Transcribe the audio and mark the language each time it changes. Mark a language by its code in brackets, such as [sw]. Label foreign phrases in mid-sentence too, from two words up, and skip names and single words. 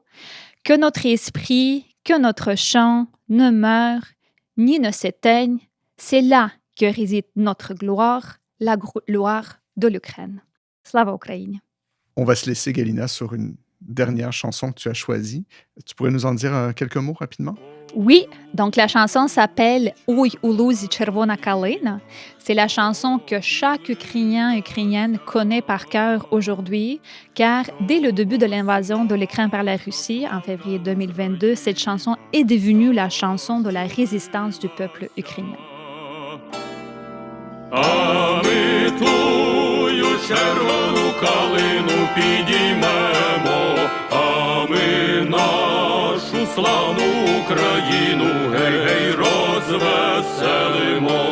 [fr] Que notre esprit, que notre chant ne meure ni ne s'éteigne. C'est là que réside notre gloire, la gloire de l'Ukraine. [uk] Слава Україні. [fr] On va se laisser, Galina, sur une dernière chanson que tu as choisie. Tu pourrais nous en dire quelques mots rapidement? Oui, donc la chanson s'appelle « [uk] Ой, у лузі червона калина ». [fr] C'est la chanson que chaque Ukrainien et Ukrainienne connaît par cœur aujourd'hui, car dès le début de l'invasion de l'Ukraine par la Russie, en février 2022, cette chanson est devenue la chanson de la résistance du peuple ukrainien. [uk] Червону калину підіймемо, а ми нашу славну Україну гей-гей розвеселимо.